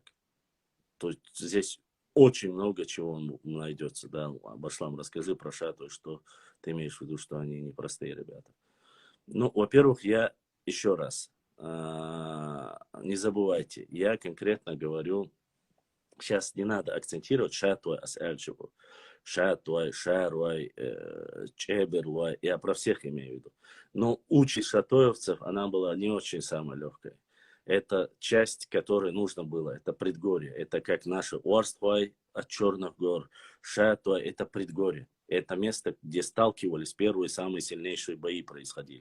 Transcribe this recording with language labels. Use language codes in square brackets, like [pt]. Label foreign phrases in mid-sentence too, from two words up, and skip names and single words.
[ru] То есть здесь очень много чего найдется. Да? Башлам, расскажи про Шату, что ты имеешь в виду, что они непростые ребята. Ну, во-первых, я еще раз, не забывайте, я конкретно говорю, сейчас не надо акцентировать шатуай асальчику, шатуай, шаруай, чеберлуай, я про всех имею в виду. Но участь шатоевцев, она была не очень самой легкой. Это часть, которой нужно было, это предгорье, это как наши Уарствай от Черных гор, Шатуай, это предгорье. Это место, где сталкивались первые самые сильнейшие бои происходили.